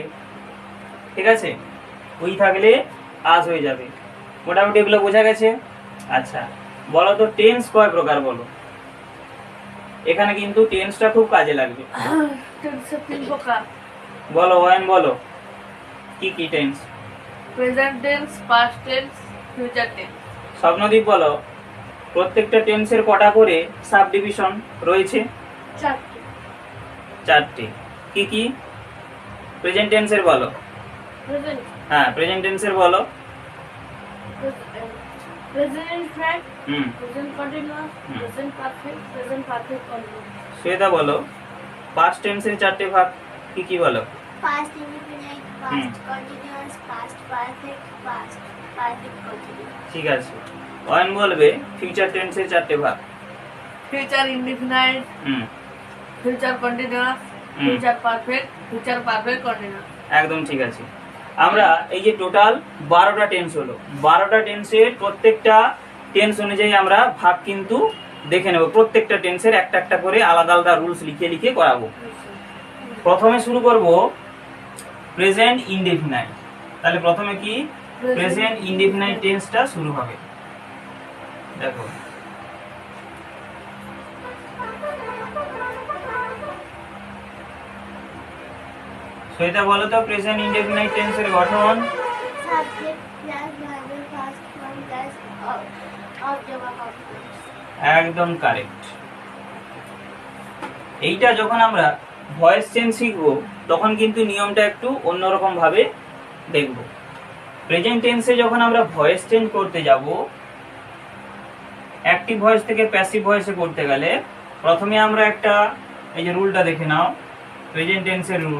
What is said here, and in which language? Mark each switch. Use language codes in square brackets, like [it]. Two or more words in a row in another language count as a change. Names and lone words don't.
[bn] ঠিক আছে, উই থাকলে আস হয়ে যাবে। মোটামুটি এগুলো বোঝা গেছে। আচ্ছা, বলো তো টেন্স কয় প্রকার বলো। এখানে কিন্তু টেন্সটা খুব কাজে লাগবে। [en] Tense of [bn] তিন প্রকার। বলো ওয়ান, বলো কি কি টেন্স। [en] Present tense, past tense, future tense. [bn] স্বপ্নদীপ বলো প্রত্যেকটা টেন্সের কটা করে [en] sub division [bn] রয়েছে। চারটে। চারটে। কি কি? [en] present tense-er [bn] বলো। [en] Present. [bn] হ্যাঁ, [en] present tense-er [bn] বলো। [en] Present infinite, হুম। present continuous, Hmm. present perfect, present perfect continuous. [bn] শ্বেতা বলো [en] past tense-er [bn] চারটে ভাগ কি কি বলো। [en] Past indefinite, past continuous, past perfect, past perfect continuous. [bn] ঠিক আছে, ওয়ান বলবে [en] future tense-er [bn] চারটে ভাগ। [en] Future indefinite, হুম, future continuous, Hmm. future perfect, future perfect continuous. [bn] একদম ঠিক আছে। আমরা এই যে টোটাল 12টা টেন্স হলো, 12টা টেন্সের প্রত্যেকটা টেন্স অনুযায়ী আমরা ভাগ কিন্তু দেখে নেব। প্রত্যেকটা টেন্সের একটা একটা করে আলাদা আলাদা রুলস লিখে লিখে করাবো। প্রথমে শুরু করব [en] present indefinite. [bn] তাহলে প্রথমে কি [en] present indefinite tense-ta [bn] শুরু হবে। দেখো সেটা বলো তো [en] present indefinite tense-er [bn] গঠন। [en] Subject plus verb past form plus object of complex. [bn] একদম কারেক্ট। এইটা যখন আমরা [en] voice change [bn] শিখবো তখন কিন্তু নিয়মটা একটু অন্যরকম ভাবে দেখব। [en] present tense-e [bn] যখন আমরা [en] voice change [bn] করতে যাব, [en] active voice [bn] থেকে [en] passive voice-e [bn] করতে গেলে প্রথমে আমরা একটা এই যে রুলটা দেখে নাও, [en] present tense-er [bn] রুল।